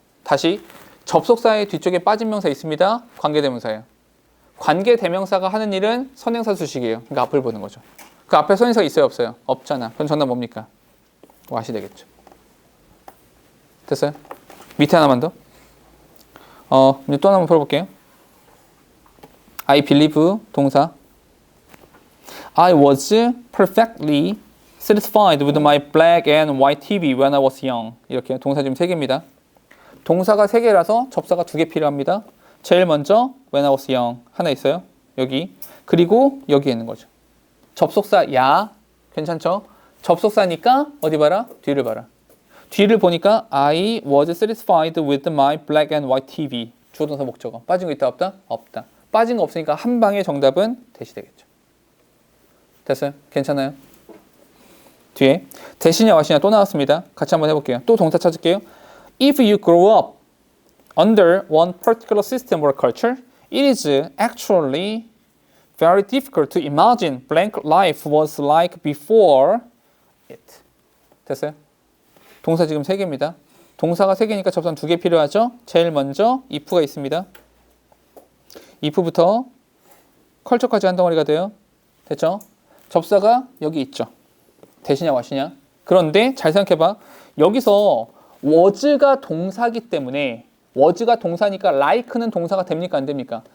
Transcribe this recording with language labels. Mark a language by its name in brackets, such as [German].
[Korean] 다시 접속사의 뒤쪽에 빠진 명사 있습니다. 관계대명사예요. 관계대명사가 하는 일은 선행사 수식이에요. 그러니까 앞을 보는 거죠. 그 앞에 선행사가 있어요? 없어요? 없잖아. 그럼 정답 뭡니까? what이 되겠죠. 됐어요? 밑에 하나만 더. 이제 또 하나만 풀어볼게요. [English] I believe [Korean] 동사. [English] I was perfectly satisfied with my black and white TV when I was young. [Korean] 이렇게 동사 지금 3개입니다. 동사가 3개라서 접사가 2개 필요합니다. 제일 먼저 when I was young 하나 있어요. 여기. 그리고 여기에 있는 거죠. 접속사 야 괜찮죠? 접속사니까 어디 봐라? 뒤를 봐라. 뒤를 보니까 [English] I was satisfied with my black and white TV. [Korean] 주어동사 목적어. 빠진 거 있다 없다? 없다. 빠진 거 없으니까 한 방에 정답은 대시 되겠죠. 됐어요? 괜찮아요? 뒤에 대시냐 와시냐 또 나왔습니다. 같이 한번 해볼게요. 또 동사 찾을게요. [English] If you grow up under one particular system or culture, it is actually very difficult to imagine blank life was like before it. [Korean] 됐어요? 동사 지금 3개입니다. 동사가 3개니까 접사는 2개 필요하죠? 제일 먼저 if가 있습니다. if부터 컬처까지 한 덩어리가 돼요. 됐죠? 접사가 여기 있죠. 대시냐 와시냐. 그런데 잘 생각해봐. 여기서 was가 동사기 때문에 was가 동사니까 like는 동사가 됩니까? 안 됩니까?